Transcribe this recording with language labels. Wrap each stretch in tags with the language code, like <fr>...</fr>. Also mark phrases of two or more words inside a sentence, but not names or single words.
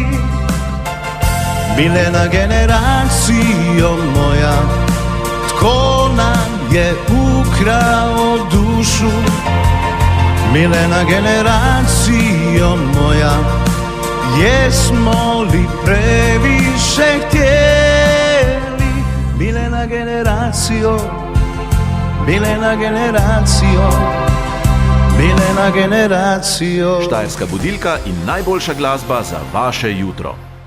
<hr>Milena generacijo moja, tko nam je ukrao dušu? Milena generacijo moja, jesmo li previše htjeli? Milena generacijo, Milena generacijo, Milena generacijo.</hr> <sl>Štajerska budilka in najboljša glasba za vaše jutro.</sl>